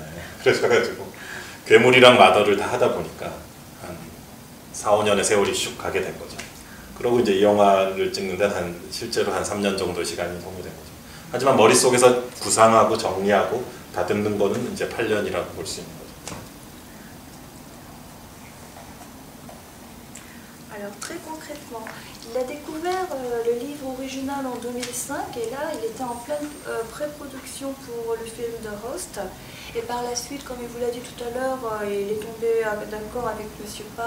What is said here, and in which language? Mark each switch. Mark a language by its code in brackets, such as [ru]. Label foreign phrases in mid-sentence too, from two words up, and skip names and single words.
[ko] 그래가지고 괴물이랑 마더를 다 하다 보니까 한 4, 5년의 세월이 슉 가게 된 거죠. 그러고 이제 이 영화를 찍는데 실제로 한 3년 정도 시간이 소모된 거죠. 하지만 머릿속에서 구상하고 정리하고 다듬는 거는 이제 8년이라고 볼 수 있는 거죠. [fr] Alors très concrètement, il a découvert le livre original en 2005 et là il était en pleine pré-production pour le film de Host. Et par la suite, comme il vous l'a dit tout à l'heure, il est tombé d'accord avec M.